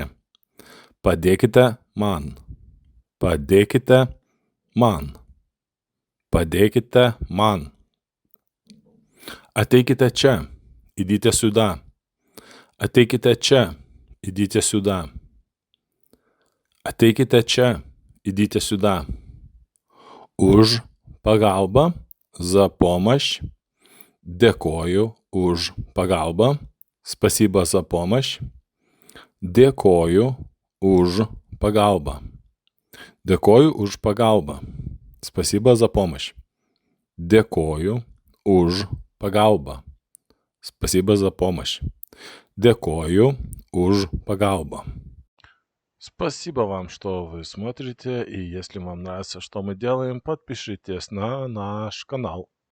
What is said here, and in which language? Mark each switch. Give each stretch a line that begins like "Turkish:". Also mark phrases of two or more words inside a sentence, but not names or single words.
Lithuanian: Padėkite man. Padėkite man. Padėkite man. Ateikite čia.
Russian: Идите сюда.
Lithuanian: Ateikite čia.
Russian: Идите сюда.
Lithuanian: Ateikite čia.
Russian: Идите сюда.
Lithuanian: Už pagalbą,
Russian: за помощь.
Lithuanian: Dėkoju už pagalbą.
Russian: Спасибо за помощь.
Lithuanian: Dėkoju už pagalbą. Dėkoju už pagalbą.
Russian: Спасибо за помощь.
Lithuanian: Dėkoju už pagalbą.
Russian: Спасибо за помощь.
Lithuanian: Dėkoju už pagalbą.
Russian: Спасибо вам, что вы смотрите, и если вам нравится, что мы делаем, подпишитесь на наш канал.